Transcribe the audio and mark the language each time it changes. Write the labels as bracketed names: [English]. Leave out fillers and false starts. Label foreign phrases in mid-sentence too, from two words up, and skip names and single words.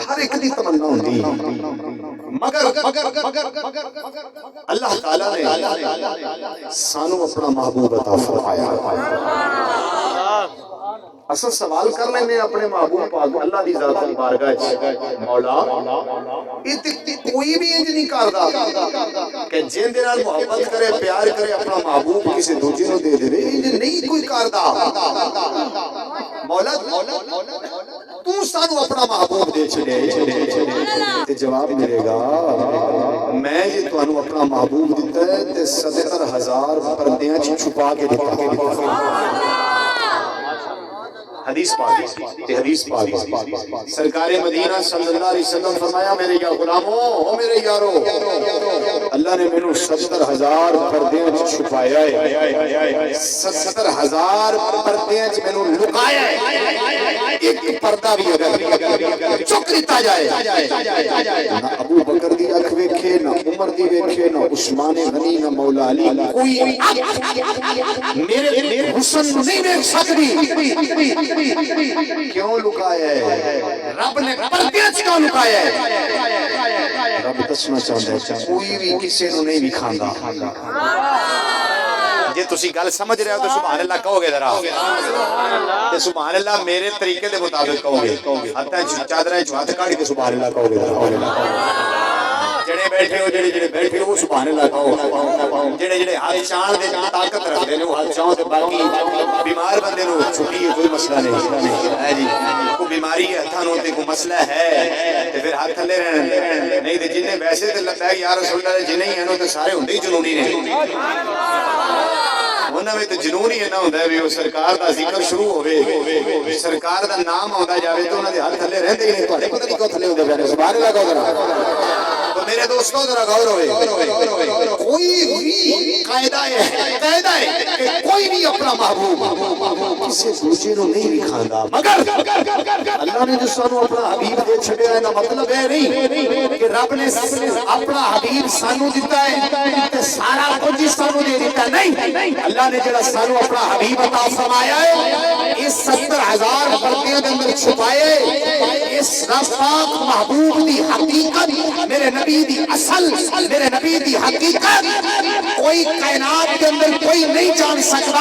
[Punjabi] ہر ایک دی تمنا ہوندی مگر اللہ تعالیٰ نے سانو اپنا محبوب عطا فرمایا. اصل سوال کر لینے اپنے محبوب پاک اللہ دی ذات مبارکہ مولا کوئی بھی انج نہیں کردا کہ جن دے نال محبت کرے پیار کرے اپنا محبوب کسی دوجے نو دے دے. انج نہیں کوئی کردا. مولا تو سانو اپنا محبوب دے چھڑے تے جواب ملے گا میں جے تانوں اپنا محبوب دتا ہے تے 70,000 پردیاں چ چھپا کے دتا. حدیث پاک سرکار مدینہ [Arabic] صلی اللہ علیہ وسلم [Punjabi] فرمایا میرے یا غلاموں او میرے یارو اللہ نے میں نو 70,000 پردیاں چھپایا ہے 70,000 پردیاں میں نو لکایا ہے. ایک پردہ بھی اگر چک لیتا جائے نہ ابو بکر دی اکھ ویکھے نہ عمر دی ویکھے نہ عثمان غنی نہ مولا علی کوئی میرے حسن نہیں دیکھ سکتی. کیوں لکایا ہے؟ رب نے پردیاں کیوں لکایا ہے؟ رب دسنا چاہتا ہے کوئی بھی کسی نو نہیں دکھاندا. جے تسی گل سمجھ رہے ہو تو [Arabic] سبحان اللہ [Punjabi] کہو گے ذرا تے [Arabic] سبحان اللہ [Punjabi] میرے طریقے دے مطابق کہو گے. ہتھاں چادراں چ ہاتھ کاڑ کے [Arabic] سبحان اللہ [Punjabi] کہو گے. جڑے بیٹھے ہو جڑے بیٹھے ہو [Arabic] سبحان اللہ [Punjabi] کہو. جڑے ہاتھ چاند دے طاقت رکھدے نے وہ ہاتھ چاند تے باقی بیمار بندے نو چھٹی ہے کوئی مسئلہ نہیں ہے جی. کوئی بیماری ہے ہتھاں نو تے کوئی مسئلہ ہے تے پھر ہاتھ تھلے رہن نہیں تے جنے ویسے تے لگدا ہے [Arabic] یا رسول اللہ [Punjabi] جنے ہی ہیں تے سارے ہوندے ہی جنونی نے. انہاں میں تے جنون ہی نہ ہوندا ہے وہ سرکار دا ذکر شروع ہوے سرکار دا نام آوندا جاوے تو انہاں دے ہاتھ تھلے رہندے ہی نہیں. تواڈے پتہ نہیں کیوں تھلے ہوندے پے [Arabic] سبحان اللہ [Punjabi] کہو ذرا. تو میرے دوستوں ذرا غور ہوئے کوئی بھی قاعدہ ہے کہ کوئی بھی اپنا محبوب کسی دوسرے نو نہیں دکھاندا. مگر اللہ نے جو سانو اپنا حبیب دے چھڈیا ہے نا مطلب ہے نہیں کہ رب نے اپنا حبیب سانو دتا ہے تے سارا کچھ سانو دے دتا نہیں. اللہ نے جڑا سانو اپنا حبیب عطا فرمایا ہے اس 70,000 پردیاں دے اندر چھپائے اس رب پاک محبوب دی حقیقت میرے نبی دی اصل میرے نبی دی حقیقت کوئی کائنات کے اندر کوئی نہیں جان سکتا.